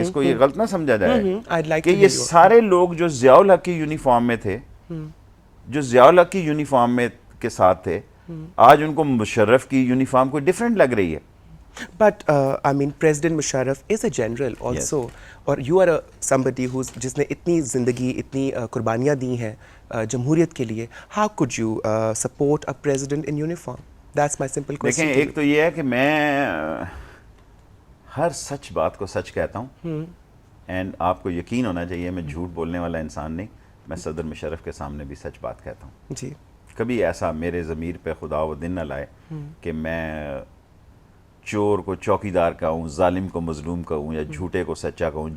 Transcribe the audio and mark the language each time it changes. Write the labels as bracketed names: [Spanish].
[Urdu] اس کو یہ غلط نہ سمجھا جائے کہ یہ سارے لوگ جو ضیاء الحق کی یونیفارم میں تھے، جو ضیاء الحق کی یونیفارم میں کے ساتھ تھے، آج ان کو مشرف کی یونیفارم کوئی ڈیفرنٹ لگ رہی ہے. [English] But I mean, President Musharraf is a general also, اور you are somebody [Urdu] جس نے اتنی زندگی، اتنی قربانیاں دی ہیں جمہوریت کے لیے. [English] How could you support a president in uniform? That's my simple question. [Urdu] دیکھیں، ایک تو یہ ہے کہ میں ہر سچ بات کو سچ کہتا ہوں، اینڈ آپ کو یقین ہونا چاہیے میں جھوٹ بولنے والا انسان نہیں. میں صدر مشرف کے سامنے بھی سچ بات کہتا ہوں. جی. کبھی ایسا میرے ضمیر پہ خدا و دن نہ لائے کہ میں چور کو چوکیدار کہوں، ظالم کو مظلوم کہوں، یا جھوٹے کو سچا کہوں.